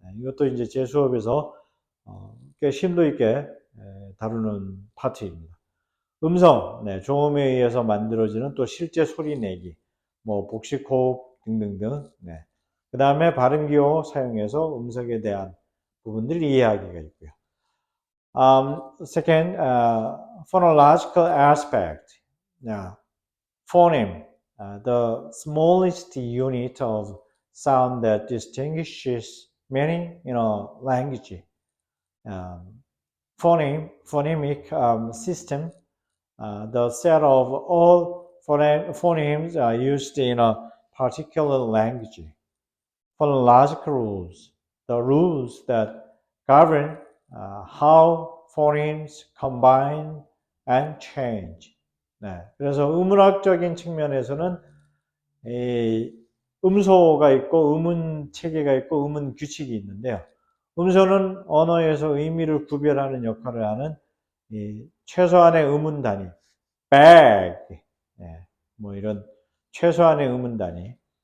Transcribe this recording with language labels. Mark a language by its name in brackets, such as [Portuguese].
[Korean] 이것도 이제 제 수업에서 꽤 심도 있게 다루는 파트입니다. 음성, 조음에 의해서 만들어지는 또 실제 소리 내기, 뭐 복식, 호흡 등등등. 그 다음에 발음기호 사용해서 음성에 대한 부분들 이해하기가 있고요. [English] Second, phonological aspect. Now, phoneme, the smallest unit of sound that distinguishes many in a language. Phonemic system, the set of all phonemes used in a particular language. Phonological rules, the rules that govern how phonemes combine and change. [Korean] 그래서 음운학적인 측면에서는 음소가 있고 음운 체계가 있고 음운 규칙이 있는데요. 음소는 언어에서 의미를 구별하는 역할을 하는 최소한의 음운 단위, bag, 뭐 이런 최소한의 음운 단위.